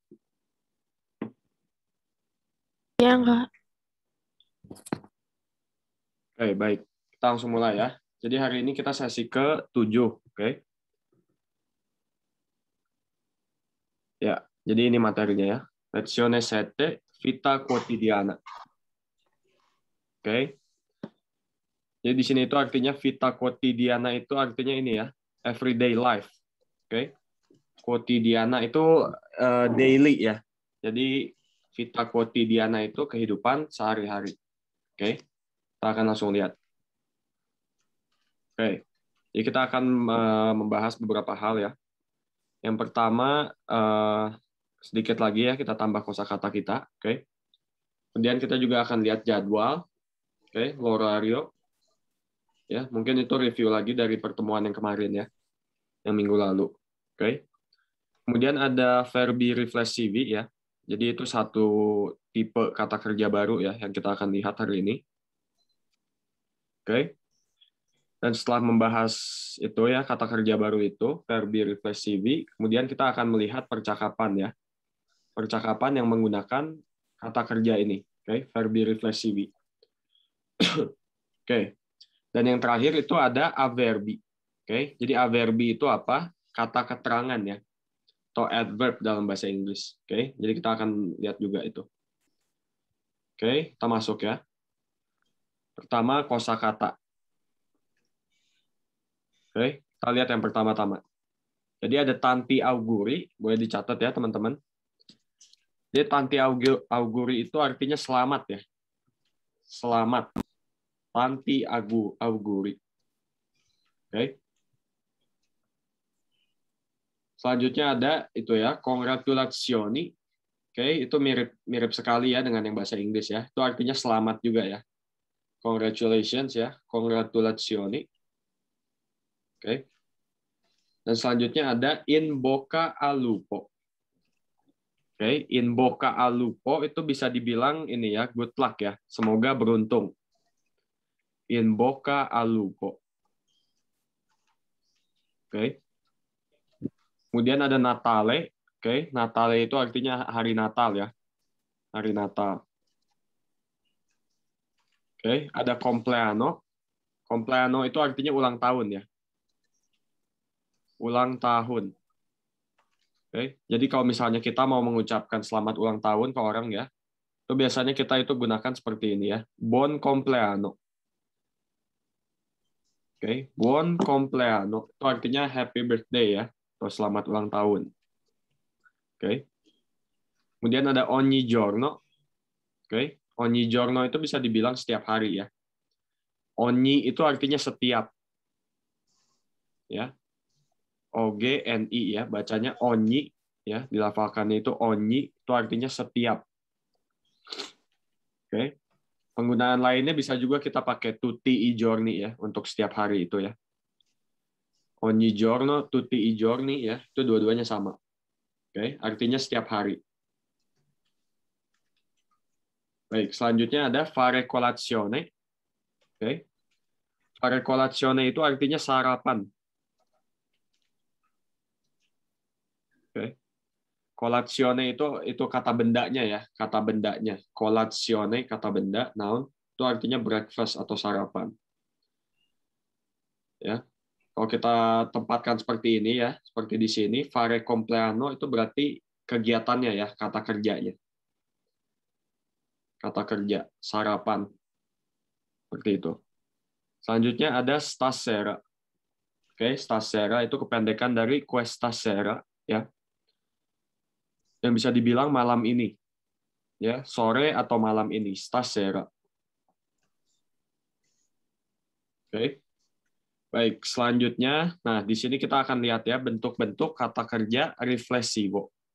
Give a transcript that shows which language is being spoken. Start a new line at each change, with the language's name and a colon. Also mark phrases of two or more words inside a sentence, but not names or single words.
Indonesian: Ya, enggak. Oke, baik. Kita langsung mulai ya. Jadi hari ini kita sesi ke-7, oke? Ya, jadi ini materinya ya.
Italian: Lezione 7, vita quotidiana.
Indonesian: Oke. Jadi di sini itu artinya
Italian: vita quotidiana
Indonesian: itu artinya ini ya,
English: everyday life.
Indonesian: Oke. Quotidiana itu daily ya. Jadi
Italian: vita quotidiana
Indonesian: itu kehidupan sehari-hari. Oke. Kita akan langsung lihat. Oke. Jadi kita akan membahas beberapa hal ya. Yang pertama, sedikit lagi ya kita tambah kosakata kita, oke. Kemudian kita juga akan lihat jadwal, oke, l'orario. Ya, mungkin itu review lagi dari pertemuan yang kemarin ya, yang minggu lalu, oke. Kemudian ada
Italian: verbi riflessivi
Indonesian: ya. Jadi itu satu tipe kata kerja baru ya yang kita akan lihat hari ini, oke. Dan setelah membahas itu ya kata kerja baru itu
Italian: verbi riflessivi,
Indonesian: kemudian kita akan melihat percakapan ya. Percakapan yang menggunakan kata kerja ini, oke,
Italian: verbi riflessivi.
Indonesian: Oke. Dan yang terakhir itu ada averbi. Oke. Jadi averbi itu apa? Kata keterangan ya. Atau adverb dalam bahasa Inggris. Oke. Jadi kita akan lihat juga itu. Oke, kita masuk ya. Pertama kosakata. Oke, kita lihat yang pertama-tama. Jadi ada
Italian: tanti auguri,
Indonesian: boleh dicatat ya teman-teman. Jadi
Italian: tanti auguri
Indonesian: itu artinya selamat ya. Selamat.
Italian: Tanti auguri.
Indonesian: Oke. Selanjutnya ada itu ya, congratulazioni. Oke, itu mirip sekali ya dengan yang bahasa Inggris ya. Itu artinya selamat juga ya. Congratulations ya, congratulazioni. Oke. Dan selanjutnya ada
Italian: in bocca al lupo.
Indonesian: Oke,
Italian: in bocca al lupo
Indonesian: itu bisa dibilang ini ya,
English: good luck
Indonesian: ya. Semoga beruntung.
Italian: In bocca al lupo.
Indonesian: Oke. Kemudian ada Natale. Oke, Natale itu artinya hari Natal ya. Hari Natal. Oke, ada compleanno. Compleanno itu artinya ulang tahun ya. Ulang tahun. Oke. Jadi kalau misalnya kita mau mengucapkan selamat ulang tahun ke orang ya, itu biasanya kita itu gunakan seperti ini ya.
Italian: Buon compleanno. Oke, buon compleanno.
Indonesian: Itu artinya
English: happy birthday
Indonesian: ya, atau selamat ulang tahun. Oke. Kemudian ada
Italian: ogni giorno.
Indonesian: Oke.
Italian: Ogni giorno
Indonesian: itu bisa dibilang setiap hari ya. Ogni itu artinya setiap. Ya. OGNI ya, bacanya ogni ya, dilafalkannya itu ogni, itu artinya setiap. Oke. Penggunaan lainnya bisa juga kita pakai
Italian: tutti i giorni
Indonesian: ya, untuk setiap hari itu ya.
Italian: Ogni giorno, tutti i giorni
Indonesian: ya, itu dua-duanya sama. Oke, artinya setiap hari. Baik, selanjutnya ada
Italian: fare colazione.
Indonesian: Oke.
Italian: Fare colazione
Indonesian: itu artinya sarapan. Oke. Colazione itu kata bendanya ya, kata bendanya. Colazione kata benda, noun, itu artinya breakfast atau sarapan. Ya. Kalau kita tempatkan seperti ini ya, seperti di sini,
Italian: fare compleanno
Indonesian: itu berarti kegiatannya ya, kata kerjanya. Kata kerja, sarapan. Seperti itu. Selanjutnya ada stasera. Oke, stasera itu kependekan dari
Italian: questa sera
Indonesian: ya. Yang bisa dibilang malam ini. Ya, sore atau malam ini, stasera. Oke. Baik, selanjutnya, nah di sini kita akan lihat ya bentuk-bentuk kata kerja riflessivo.